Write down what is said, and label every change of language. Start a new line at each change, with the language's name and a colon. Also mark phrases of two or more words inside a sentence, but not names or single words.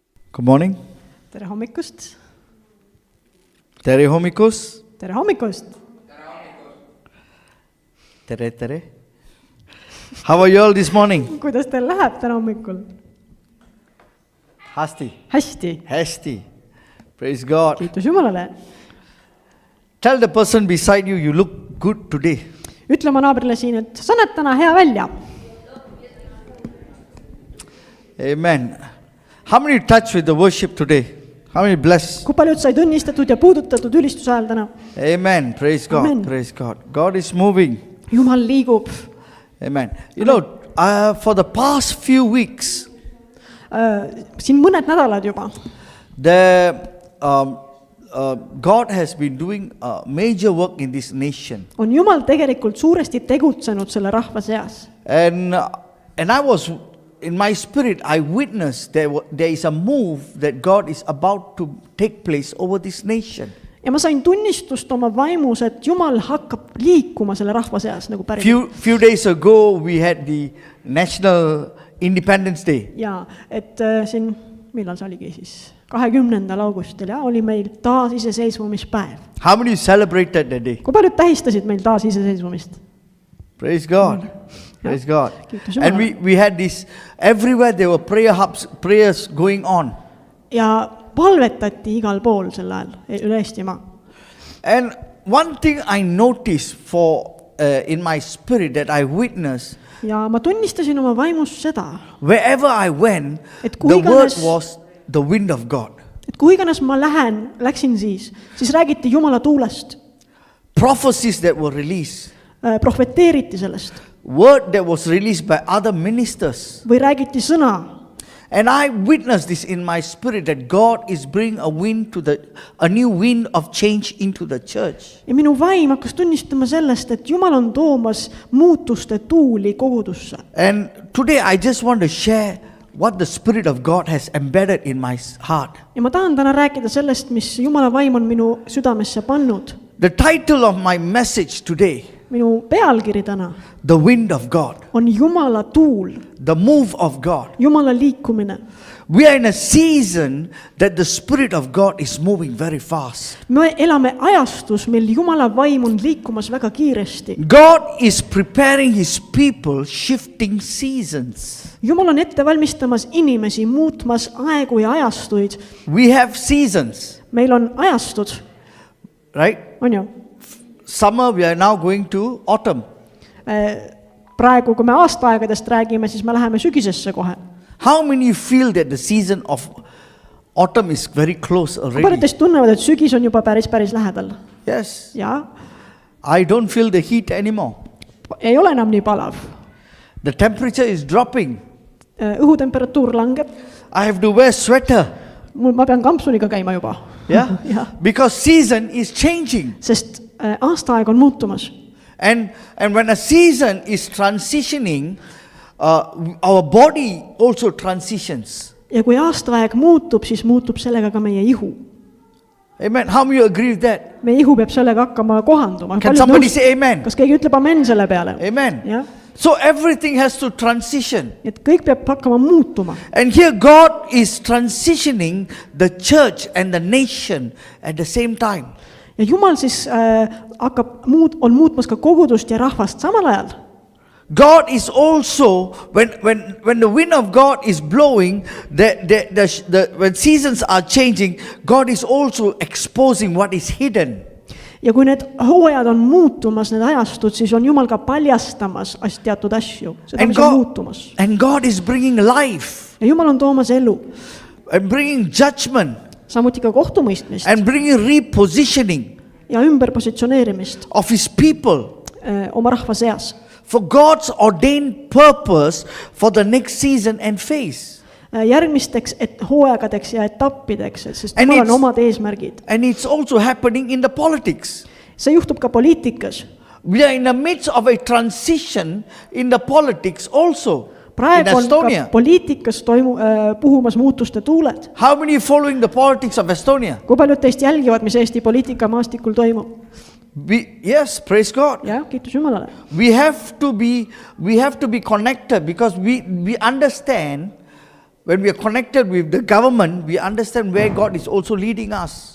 English: Good morning.
Estonian: Tere hommikust. Tere hommikust. Tere hommikust. Tere.
English: How are you all this morning?
Estonian: Kuidas teil läheb täna hommikul? Hästi.
English: Praise God.
Estonian: Kiitus Jumalale.
English: Tell the person beside you, you look good today.
Estonian: Ütle oma naabrile siin, et sa näed täna hea välja.
English: Amen. How many touched with the worship today? How many blessed?
Estonian: Kui paljud said õnnistatud ja puudutatud ülistuse ajal täna?
English: Amen. Praise God. Amen. Praise God. God is moving.
Estonian: Jumal liigub.
English: Amen. You know, for the past few weeks,
Estonian: Siin mõned nädalad juba.
English: God has been doing major work in this nation.
Estonian: On Jumal tegelikult suuresti tegutsenud selle rahva seas.
English: And I was, in my spirit, I witnessed there is a move that God is about to take place over this nation.
Estonian: Ja ma sain tunnistust oma vaimus, et Jumal hakkab liikuma selle rahva seas nagu päris.
English: Few days ago we had the National Independence Day.
Estonian: Ja, et siin, millal see oligi siis? 20. augustil ja oli meil taasiseseisvumispäev.
English: How many celebrated that day?
Estonian: Kui paljud tähistasid meil taasiseseisvumist?
English: Praise God. Praise God.
Estonian: Kiitus
English: And
Estonian: Jumalale.
English: we had this, everywhere there were prayer hubs, prayers going on.
Estonian: Ja palvetati igal pool sel ajal üle Eestimaa.
English: And one thing I noticed in my spirit that I witnessed,
Estonian: Ja ma tunnistasin oma vaimus seda,
English: wherever I went,
Estonian: Et
English: the
Estonian: kui
English: word
Estonian: iganes-
English: was the wind of God.
Estonian: et kui iganes ma läksin siis räägiti Jumala tuulest,
English: Prophecies that were released.
Estonian: profeteeriti sellest
English: Word that was released by other ministers.
Estonian: või räägiti sõna.
English: And I witnessed this in my spirit that God is bringing a new wind of change into the church.
Estonian: Ja minu vaim hakkas tunnistama sellest, et Jumal on toomas muutuste tuuli kogudusse.
English: And today I just want to share what the Spirit of God has embedded in my heart.
Estonian: Ja ma tahan täna rääkida sellest, mis Jumala vaim on minu südamesse pannud.
English: The title of my message today,
Estonian: Minu pealkiri täna
English: The Wind of God,
Estonian: on Jumala tuul,
English: the move of God.
Estonian: Jumala liikumine.
English: We are in a season that the Spirit of God is moving very fast.
Estonian: Me elame ajastus, mil Jumala vaim on liikumas väga kiiresti.
English: God is preparing His people, shifting seasons.
Estonian: Jumal on ette valmistamas inimesi, muutmas aegu ja ajastuid.
English: We have seasons,
Estonian: Meil on ajastud,
English: right?
Estonian: on ju?
English: Summer, we are now going to autumn.
Estonian: Praegu, kui me aastaaegadest räägime, siis me läheme sügisesse kohe.
English: How many feel that the season of autumn is very close already?
Estonian: Paljud teist tunnevad, et sügis on juba päris lähedal.
English: Yes.
Estonian: Ja,
English: I don't feel the heat anymore.
Estonian: ei ole enam nii palav.
English: The temperature is dropping.
Estonian: Õhutemperatuur langeb.
English: I have to wear sweater.
Estonian: Ma pean kampsuniga käima juba.
English: Yeah?
Estonian: Ja.
English: Because season is changing.
Estonian: Sest aastaaeg on muutumas.
English: And when a season is transitioning, our body also transitions.
Estonian: Ja kui aastaaeg muutub, siis muutub sellega ka meie ihu.
English: Amen. How many agree with that?
Estonian: Meie ihu peab sellega hakkama kohanduma.
English: Can somebody say amen?
Estonian: Kas keegi ütleb amen selle peale? Amen. Ja.
English: So everything has to transition.
Estonian: Et kõik peab hakkama muutuma.
English: And here God is transitioning the church and the nation at the same time.
Estonian: Ja Jumal siis on muutmas ka kogudust ja rahvast samal ajal.
English: God is also, when the wind of God is blowing, when seasons are changing, God is also exposing what is hidden.
Estonian: Ja kui need hooajad on muutumas, need ajastud, siis on Jumal ka paljastamas teatud asju. Seda, mis on muutumas.
English: And God is bringing life.
Estonian: Ja Jumal on toomas elu.
English: And bringing judgment.
Estonian: Samuti ka kohtumõistmist.
English: And bringing repositioning.
Estonian: Ja ümberpositsioneerimist.
English: Of His people.
Estonian: Oma rahva seas.
English: For God's ordained purpose for the next season and phase.
Estonian: Järgmisteks hooaegadeks ja etappideks, sest Jumal on omad eesmärgid.
English: And it's also happening in the politics.
Estonian: See juhtub ka poliitikas.
English: We are in the midst of a transition in the politics also.
Estonian: Praegu on ka poliitikas puhumas muutuste tuuled.
English: How many following the politics of Estonia?
Estonian: Kui paljud teist jälgivad, mis Eesti poliitikamaastikul toimub?
English: Yes, praise God.
Estonian: Ja, kiitus Jumalale.
English: We have to be connected because we understand when we are connected with the government, we understand where God is also leading us.